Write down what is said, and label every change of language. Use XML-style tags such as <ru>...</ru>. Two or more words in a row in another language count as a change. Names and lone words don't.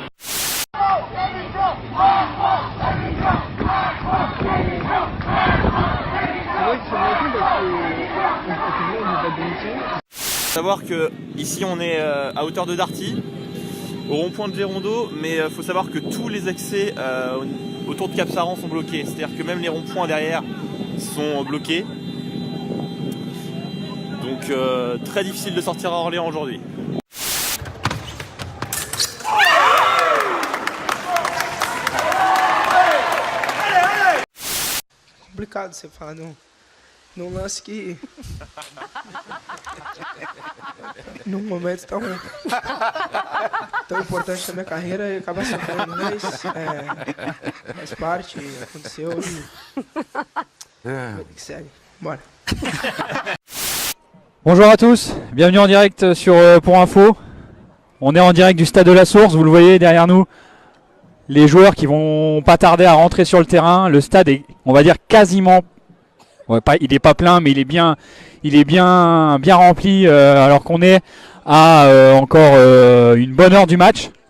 <fr>Savoir que ici on est à hauteur de Darty, au rond-point de Gérondeau, mais il faut savoir que tous les accès autour de Cap-Saran sont bloqués, c'est-à-dire que même les ronds-points derrière sont bloqués. Donc très difficile de sortir à Orléans aujourd'hui.</fr> <pt>Complicado você falar num lance que num momento tão importante da minha carreira e acabar sofrendo, mas faz parte, aconteceu e que segue. Bora.</pt> <fr>Bonjour à tous, bienvenue en direct sur Pour Info. On est en direct du stade de la Source, vous le voyez derrière nous. Les joueurs qui vont pas tarder à rentrer sur le terrain. Le stade est, on va dire, quasiment... Ouais, il n'est pas plein, mais il est bien rempli alors qu'on est à encore une bonne heure du match.</fr>